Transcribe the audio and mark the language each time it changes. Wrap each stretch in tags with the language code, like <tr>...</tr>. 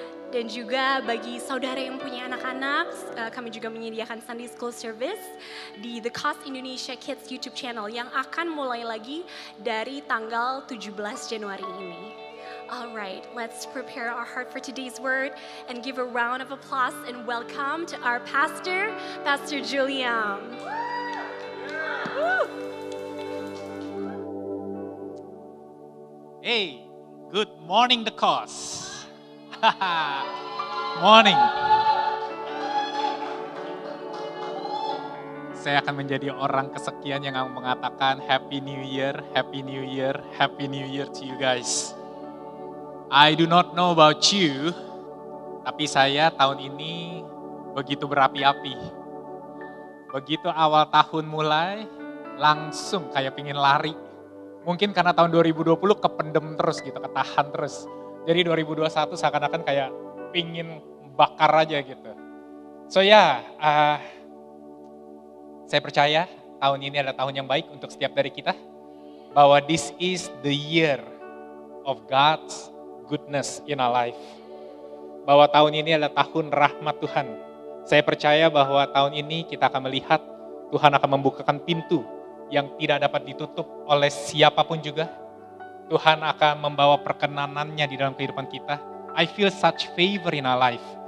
<id>Dan juga bagi saudara yang punya anak-anak, kami juga menyediakan Sunday School Service di The Cost Indonesia Kids YouTube channel yang akan mulai lagi dari tanggal 17 Januari ini.</id> <en>Alright, let's prepare our heart for today's word and give a round of applause and welcome to our pastor, Pastor Julian. Hey, good morning the cause. Morning.</en> <id>Saya akan menjadi orang kesekian yang mengatakan</id> <en>Happy New Year, Happy New Year, Happy New Year to you guys. I do not know about you,</en> <id>tapi saya tahun ini begitu berapi-api. Begitu awal tahun mulai, langsung kayak pingin lari. Mungkin karena tahun 2020 kependem terus gitu, ketahan terus. Jadi 2021 seakan-akan kayak pingin bakar aja gitu. So ya, saya percaya tahun ini adalah tahun yang baik untuk setiap dari kita.</id> <en>Bahwa this is the year of God's goodness in our life.</en> <id>Bahwa tahun ini adalah tahun rahmat Tuhan. Saya percaya bahwa tahun ini kita akan melihat Tuhan akan membukakan pintu yang tidak dapat ditutup oleh siapapun juga. Tuhan akan membawa perkenanannya di dalam kehidupan kita.</id> <en>I feel such favor in our life.</en>